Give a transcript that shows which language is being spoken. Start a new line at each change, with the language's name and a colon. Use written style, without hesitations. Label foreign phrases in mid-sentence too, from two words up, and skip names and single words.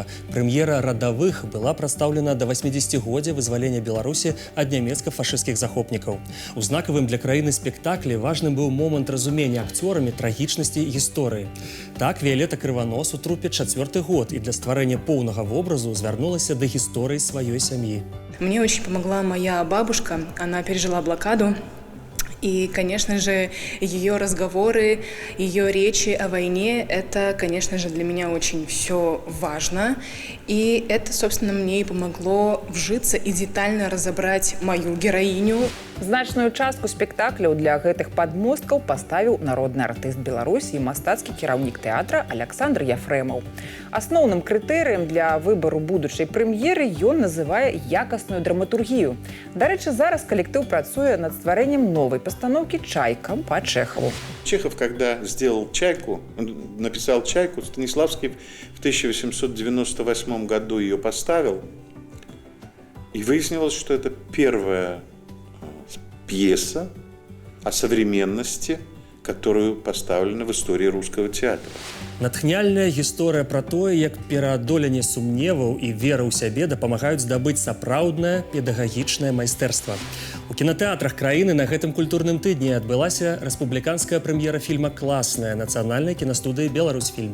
Belarusian: Прэм'ера «Радавых» была прадстаўлена да 80-годдзя вызвалення Беларусі ад нямецка-фашысцкіх захопнікаў. У знакавым для краіны спектаклі важным быў момант разумення акцёрамі трагічнасці гісторыі. Так, Віялета Крыванос у трупе 4-й год і для стварэння поўнага вобразу звярнулася да гісторыі сваёй сям'і.
Russian: Мне очень помогла моя бабушка, она пережила блокаду. И, конечно же, ее разговоры, ее речи о войне, это, конечно же, для меня очень все важно. И это, собственно, мне и помогло вжиться и детально разобрать мою героиню.
Belarusian: Значную частку спектакляў для гэтых падмосткаў паставіў народны артыст Беларусі і мастацкі кіраўнік тэатра Александр Яфрэмаў. Асноўным крытэрыем для выбару будучай прэм'еры ён называе якасную драматургію. Дарэчы, зараз калектыў працуе над стварэннем новай пастаноўкі «Чайка» па Чехову.
Russian: Чехов, когда сделал «Чайку», он написал «Чайку», Станиславский в 1898 году ее поставил, и выяснилось, что это первая пьеса о современности, которую поставлена в истории русского театра.
Belarusian: Натхняльная гісторыя пра тое, як пераадоленне сумневаў і вера ў сябе дапамагаюць здабыць сапраўднае педагагічнае майстэрства. У кінатэатрах краіны на гэтым культурным тыдні адбылася рэспубліканская прэм'ера фільма «Класная» нацыянальнай кінастудыі «Беларусьфільм».